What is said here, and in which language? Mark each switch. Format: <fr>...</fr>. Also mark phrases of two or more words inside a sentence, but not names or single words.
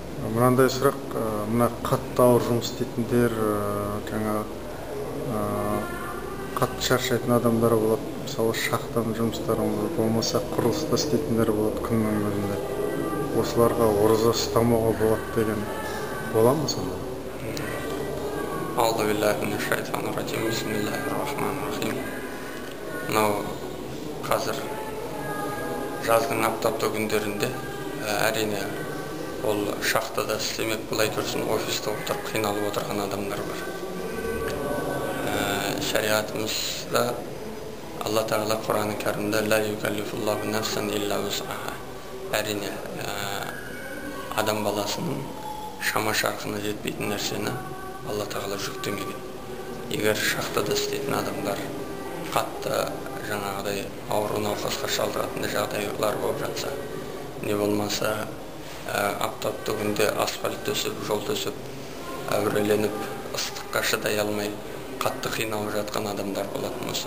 <kk>Мынандай сұрақ, мына қатты ауыр жұмыс істейтіндер, жаңа қатты шаршайтын адамдар болады. Мысалы шахтаның жұмыстарын болмаса құрылыста істейтіндер болады күннің өзінде. Осыларға ораза ұстамауға болады деген бола ма сонда?</kk> <ar>أعوذ بالله من الشيطان الرجيم بسم الله الرحمن الرحيم.</ar> <kk>Мынау қазір жаздың аптапты күндерінде әрине ол шахтада істемек, былай тұрсын офиста отырып қиналып отырған адамдар бар. Шариғатымызда Алла Тағала Құран-ы Кәрімде</kk> <ar>لا يكلف الله نفسا إلا وسعها.</ar> <kk>Әрине адам баласының шама шарқына жетпейтін нәрсені Алла Тағала жүктемеген. Егер шахтада істейтін адамдар қатты жаңағыдай ауыр науқасқа шалдыратын жағдайлар болып жатса, не болмаса аптапты күнде асфальт төсеп, жол төсеп, әуреленіп, ыстыққа шыдай алмай қатты қиналып жатқан адамдар болатын болса.</kk>